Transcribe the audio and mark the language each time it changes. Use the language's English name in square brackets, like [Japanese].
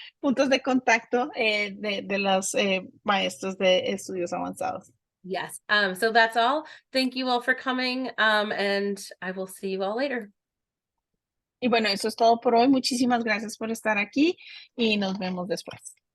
[Spanish] Puntos de contacto de los maestros de estudios avanzados. [English] Yes. So that's all. Thank you all for coming. And I will see you all later. [Spanish] Y bueno, eso es todo por hoy. Muchísimas gracias por estar aquí y nos vemos después.